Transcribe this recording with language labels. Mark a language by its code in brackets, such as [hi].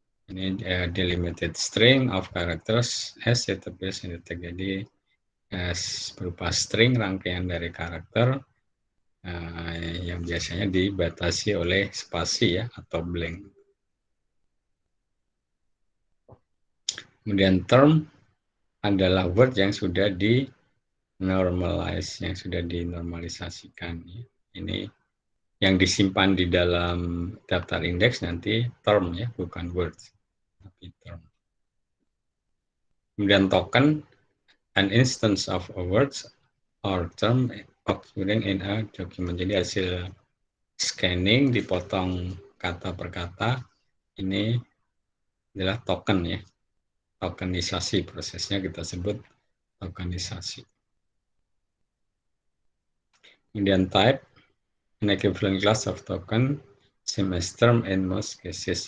[id] Ini [en] delimited string of characters as it appears in the text. [id] Jadi berupa string, rangkaian dari karakter yang biasanya dibatasi oleh spasi ya, atau blank. Kemudian term adalah word yang sudah di-normalize, yang sudah dinormalisasikan. Ini yang disimpan di dalam daftar indeks nanti term ya, bukan words, tapi term. Kemudian [en] token, an instance of a words or term occurring in a document. [id] Jadi hasil scanning dipotong kata per kata, ini adalah token ya, tokenisasi, prosesnya kita sebut tokenisasi. Kemudian [en] type, an equivalent class of token, same as term in most cases.